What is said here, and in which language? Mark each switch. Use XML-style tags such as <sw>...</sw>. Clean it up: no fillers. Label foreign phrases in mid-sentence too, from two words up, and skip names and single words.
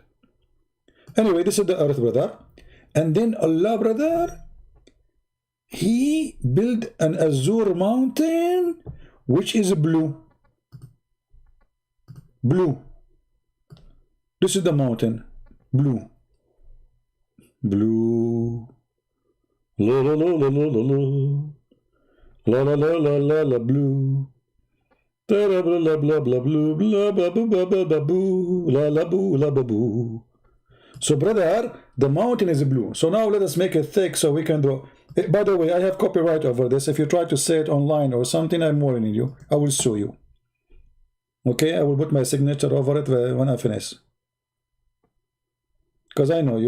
<en>Anyway, this is the earth, brother. And then Allah, brother, He built an azure mountain, which is blue. Blue. This is the mountain. Blue. Blue. La la la la la la la. La la la la la la blue. Blah blah blah blah blah blue. Blah blah blah blah blah boo. La la boo la ba boo. So, brother, the mountain is blue. So now let us make it thick so we can draw. By the way, I have copyright over this. If you try to say it online or something, I'm warning you. I will sue you. Okay, I will put my signature over it when I finish. Because I know you.</en>